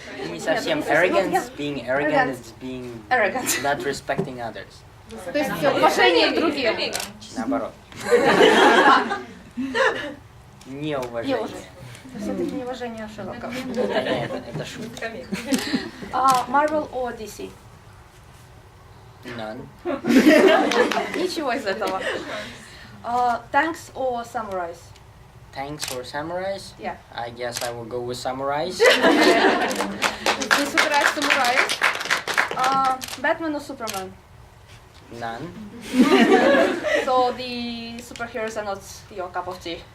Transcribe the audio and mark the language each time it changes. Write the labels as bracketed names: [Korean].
[Russian] Не совсем [English] arrogance, being arrogant is being arrogant. not respecting others. [Russian] То есть уважение к другим. Наоборот. Неуважение. Неуважение. Все-таки неуважение Шерлока. Это шутка. [English] Marvel or DC? None. [Russian] Ничего из этого. [English] Tanks or Samurais? Tanks or samurais? Yeah. I guess I will go with samurais. [Russian] Здесь выбирают самураи. [English] Batman or Superman? None. So the superheroes are not your cup of tea.